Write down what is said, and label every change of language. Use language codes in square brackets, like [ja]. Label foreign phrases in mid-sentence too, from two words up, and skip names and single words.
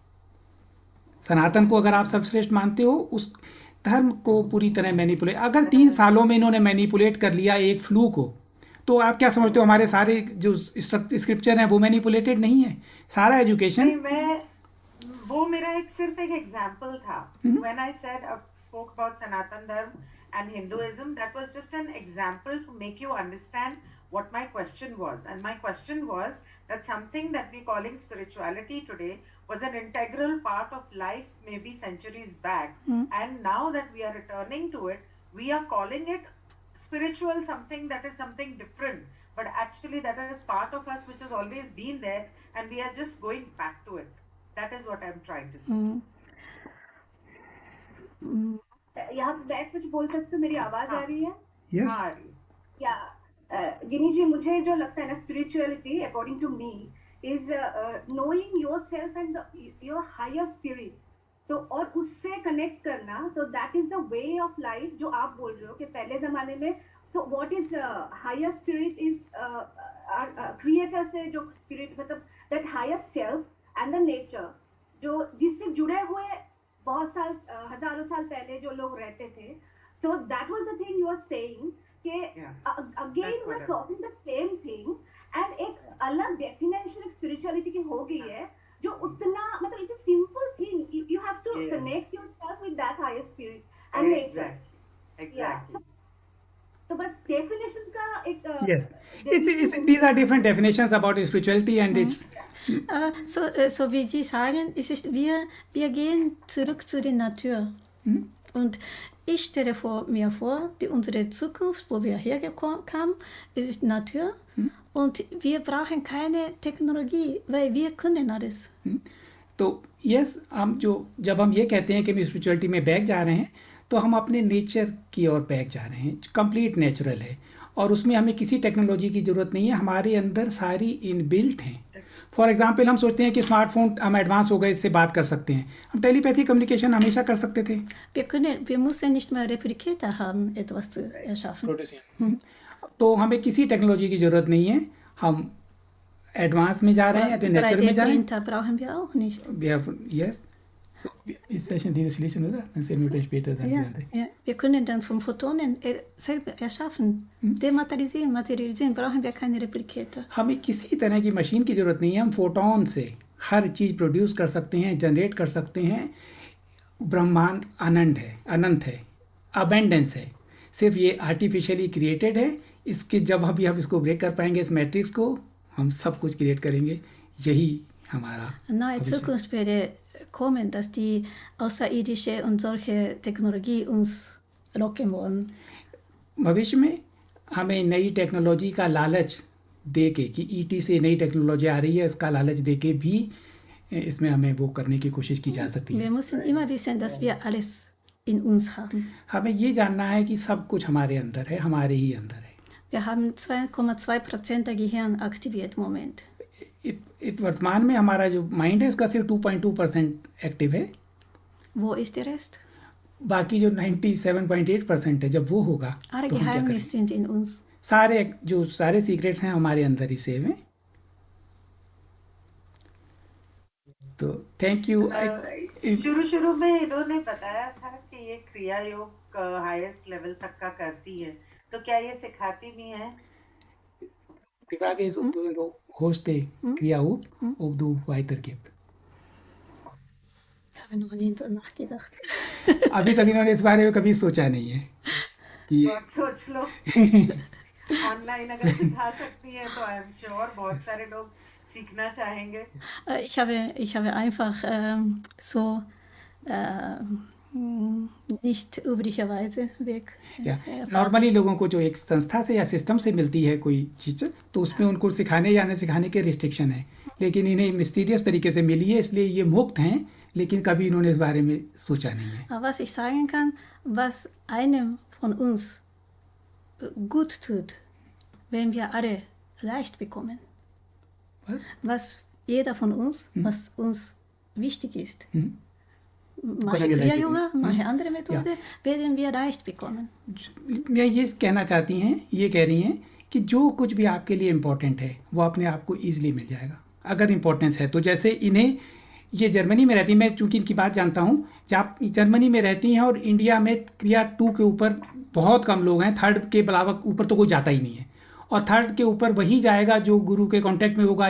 [hi] सनातन को अगर आप सर्वश्रेष्ठ मानते हो, उस धर्म को पूरी तरह मैनिपुलेट, अगर 3 सालों में इन्होंने मैनिपुलेट कर लिया एक फ्लू को, तो आप क्या समझते हो हमारे सारे जो स्क्रिप्चर हैं वो मैनिपुलेटेड नहीं है? सारा एजुकेशन नहीं, मैं वो मेरा एक सिर्फ एक एग्जांपल था। [en] When I said spoke about Sanatan Dharma and Hinduism, that was just an example to make you understand what my question was. And my question was that something that we're calling spirituality today was an integral part of life maybe centuries back. And now that we are returning to it, we are calling it spiritual, something that is something different. But actually that is part of us which has always been there, and we are just going back to it. That is what I'm trying to say. [hi] यहाँ मैं कुछ बोल सकती हूँ? मेरी आवाज आ रही है? यस हाँ, या गिनी जी, मुझे जो लगता है ना, [en] spirituality according to me is knowing yourself and your higher spirit. [hi] तो और उससे कनेक्ट करना, तो [en] that is the way of life [hi] जो आप बोल रहे हो कि पहले जमाने में। तो [en] what is higher spirit is creator [hi] से जो स्पिरिट, मतलब [en] that higher self and the nature, [hi] जो जिससे जुड़े हुए बहुत साल हजारों साल पहले जो लोग रहते थे। [en] so that was the thing you are saying कि again we are talking the same thing, and [hi] एक अलग डेफिनेशन एक स्पिरिचुअलिटी की हो गई है, जो उतना, मतलब [en] it's a simple thing, you have to connect yourself with that higher spirit and nature. exactly. [hi] तो बस डेफिनेशन का एक [en] yes these are different definitions about spirituality and it's [de] So wie Sie sagen, wir gehen zurück zu der Natur. Und ich stelle mir vor, unsere Zukunft, wo wir hergekommen, ist Natur. Und wir brauchen keine Technologie, weil wir können alles. [hi] तो यस, हम जब हम ये कहते हैं कि हम स्पिरिचुअलिटी में बैक जा रहे हैं, तो हम अपने नेचर की ओर बैक जा रहे हैं, [en] complete natural [hi] है, और उसमें हमें किसी टेक्नोलॉजी की ज़रूरत नहीं है। हमारे अंदर सारी इनबिल्ट हैं। [en] for example, [hi] हम सोचते हैं कि स्मार्टफोन हम एडवांस हो गए, इससे बात कर सकते हैं। हम [en] telepathy communication [hi] हमेशा कर सकते थे। [de] Wir müssen nicht mehr Replikator haben, etwas zu erschaffen. [hi] तो हमें किसी टेक्नोलॉजी की ज़रूरत नहीं है। हम एडवांस में जा रहे हैं, नेचर में जा रहे हैं। [de] 3D-Printer brauchen wir auch nicht. Yes. So, ist das schon diese Schließung, oder? Dann 10 Minuten später dann die andere. Ja, wir können dann von Photonen selber erschaffen. Dematerialisieren, materialisieren, brauchen wir keine Replikator. [hi] हमें किसी तरह की मशीन की ज़रूरत नहीं है। हम फोटोन से हर चीज़ प्रोड्यूस कर सकते हैं, जनरेट कर सकते हैं। ब्रह्मांड अनंत है, अबेंडेंस है। सिर्फ ये [en] artificially created [hi] है। इसके जब हम इसको ब्रेक कर पाएंगे, इस मैट्रिक्स को, हम सब कुछ क्रिएट करेंगे। यही हमारा [de] Nahe Zukunft werde kommen, dass die außerirdische und solche Technologie uns locken wollen. [hi] भविष्य में हमें नई टेक्नोलॉजी का लालच दे के, कि ईटी से नई टेक्नोलॉजी आ रही है, इसका लालच दे के भी इसमें हमें वो करने की कोशिश की जा सकती है। [de] Wir müssen immer wissen, dass wir alles in uns haben. [hi] हमें ये जानना है कि सब कुछ हमारे अंदर है, हमारे ही अंदर है। [de] Wir haben 2,2% der Gehirn aktiviert im Moment. [hi] वर्तमान में हमारा जो माइंड है, इसका सिर्फ 2.2% एक्टिव है। [de] Wo ist der Rest? [hi] बाकी जो 97.8% है, जब वो होगा [de] Alle [hi] तो हम क्या [de] Geheimnisse [hi] करेंगे? [de] sind in uns. [hi] सारे सीक्रेट्स हैं हमारे अंदर ही सेव हैं। तो [en] thank you. [hi] शुरू में इन्होंने बताया था कि ये क्रिया योग [en] highest level [hi] तक का करती है, तो क्या ये सिखाती भी है? [de] Die Frage ist, ob du Hoste Kriya ob du weitergibst. Ich habe noch nie darüber nachgedacht. [hi] अभी तक इन्होंने इस बारे में कभी सोचा नहीं है कि बहुत सोच लो। ऑनलाइन अगर सिखा सकती है तो [en] I am sure [hi] बहुत सारे लोग सीखना चाहेंगे. [de] Ich habe einfach so nicht üblicherweise weg. [hi] या [de] erfahren. [hi] नॉर्मली लोगों को जो एक संस्था से या सिस्टम से मिलती है कोई चीज़, तो उसमें उनको सिखाने या न सिखाने के रिस्ट्रिक्शन है, लेकिन इन्हें मिस्टीरियस तरीके से मिली है, इसलिए ये मुक्त हैं, लेकिन कभी इन्होंने इस बारे में सोचा नहीं है. [de] Aber was ich sagen kann, was einem von uns gut tut, wenn wir alle leicht bekommen, [hi] बस [de] was jeder von uns, was uns wichtig ist, mache Können wir leicht Kriya-Yoga, bekommen. mache andere Methode, werden wir leicht bekommen. [hi] मैं ये कहना चाहती हैं, ये कह रही हैं कि जो कुछ भी आपके लिए इम्पोर्टेंट है वो अपने आप को ईजिली मिल जाएगा अगर इम्पोर्टेंस है तो. जैसे इन्हें, ये जर्मनी में रहती, मैं चूंकि इनकी बात जानता हूँ, जब जर्मनी में रहती हैं और इंडिया में क्रिया 2 के ऊपर बहुत कम लोग हैं, 3rd के अलावा ऊपर तो कोई जाता ही नहीं है, और 3rd के ऊपर वही जाएगा जो गुरु के कांटेक्ट में होगा.